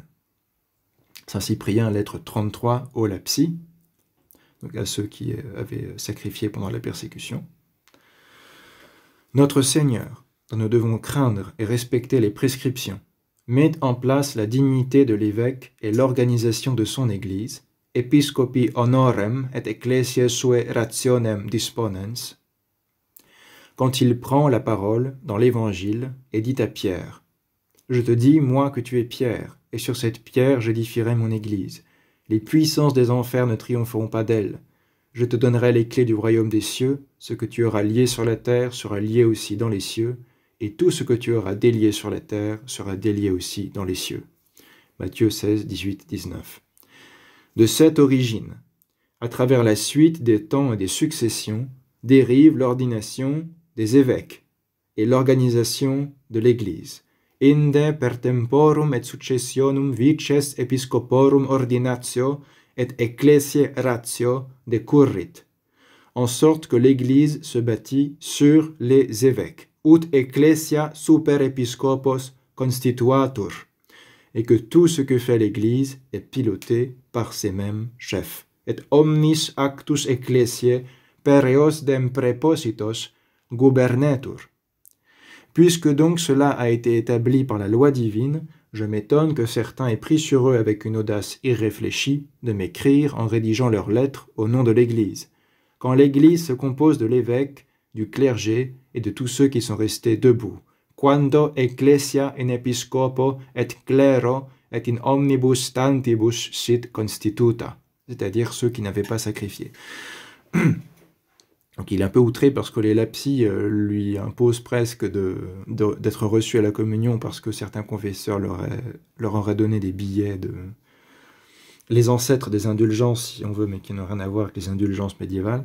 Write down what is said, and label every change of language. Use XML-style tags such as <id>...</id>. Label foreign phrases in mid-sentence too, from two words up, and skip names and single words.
<fr>Saint Cyprien, lettre 33, au lapsi, donc à ceux qui avaient sacrifié pendant la persécution. Notre Seigneur, dont nous devons craindre et respecter les prescriptions, met en place la dignité de l'évêque et l'organisation de son Église,</fr> <la>episcopi honorem et ecclesiae sue rationem disponens,</la> <fr>quand il prend la parole dans l'Évangile et dit à Pierre, « Je te dis, moi, que tu es Pierre, et sur cette pierre j'édifierai mon Église. Les puissances des enfers ne triompheront pas d'elle. Je te donnerai les clés du royaume des cieux. Ce que tu auras lié sur la terre sera lié aussi dans les cieux, et tout ce que tu auras délié sur la terre sera délié aussi dans les cieux. » Matthieu 16, 18, 19. De cette origine, à travers la suite des temps et des successions, dérive l'ordination des évêques et l'organisation de l'Église.</fr> <la>Inde per temporum et successionum vices episcoporum ordinatio et ecclesiae ratio decurrit,</la> <fr>en sorte que l'Église se bâtit sur les évêques,</fr> <la>ut ecclesia super episcopos constituatur,</la> <fr>et que tout ce que fait l'Église est piloté par ces mêmes chefs.</fr> <la>Et omnis actus ecclesiae per eos dem prepositos gubernetur.</la> <fr>Puisque donc cela a été établi par la loi divine, je m'étonne que certains aient pris sur eux avec une audace irréfléchie de m'écrire en rédigeant leurs lettres au nom de l'Église. Quand l'Église se compose de l'évêque, du clergé et de tous ceux qui sont restés debout.</fr> <la>Quando ecclesia in episcopo et clero et in omnibus tantibus sit constituta,</la> <fr>c'est-à-dire ceux qui n'avaient pas sacrifié. Donc il est un peu outré parce que les lapsi lui imposent presque d'être reçu à la communion parce que certains confesseurs leur auraient donné des billets les ancêtres des indulgences, si on veut, mais qui n'ont rien à voir avec les indulgences médiévales.</fr>